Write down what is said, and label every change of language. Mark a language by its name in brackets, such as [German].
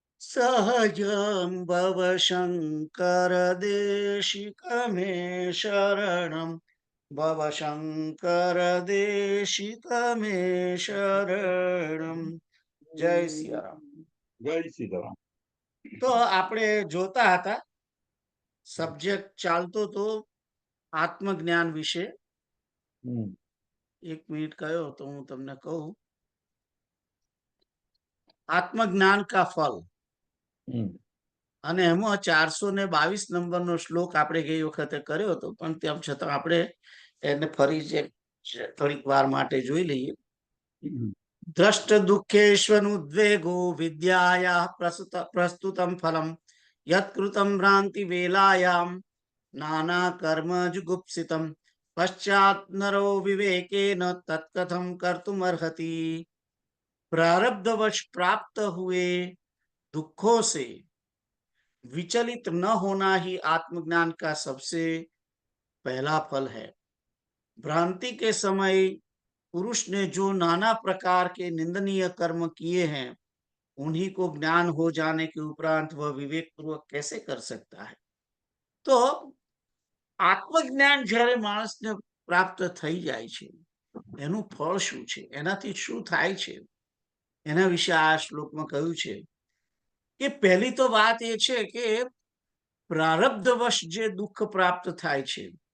[Sanskrit] सहजं भव शङ्कर देशिकमे शरणं भव शङ्कर देशिकमे शरणं [Gujarati] જય સિયારામ. જય સીતારામ. તો આપણે જોતા હતા સબ્જેક્ટ ચાલતો તો આત્મજ્ઞાન વિશે. એક મિનિટ કયો તો હું તમને કહું. આત્મજ્ઞાન કા ફલ અને એમાં 422 નંબરનો શ્લોક આપણે ગઈ વખતે કર્યો હતો, પણ તેમ છતાં આપણે એને ફરી થોડીક વાર માટે જોઈ લઈએ. [Sanskrit] દ્રષ્ટ દુઃખેશ્વનુદ્વેગો વિદ્યાયા પ્રસ્તુતમ ફલમ યત્કૃતમ ભ્રાંતિ વેલાયામ નાના કર્મ જુગુપ્સિતમ પશ્ચાત નરો વિવેકેન તત્કથમ कर्तुमर्हति। [Hindi] प्रारब्धवश प्राप्त हुए दुखों से विचलित न होना ही आत्मज्ञान का सबसे पहला फल है। भ्रांति के समय पुरुष ने जो नाना प्रकार के निंदनीय कर्म किए हैं उन्हीं को ज्ञान हो जाने के उपरांत वह विवेक पूर्वक कैसे कर सकता है। [Gujarati] तो आत्मज्ञान જ્યારે માણસને પ્રાપ્ત થઈ જાય છે એનું ફળ શું છે, એનાથી શું થાય છે, એના વિશે આ શ્લોકમાં કહ્યું છે કે પહેલી તો વાત એ છે કે પ્રારબ્ધવશ જે દુઃખ પ્રાપ્ત થાય છે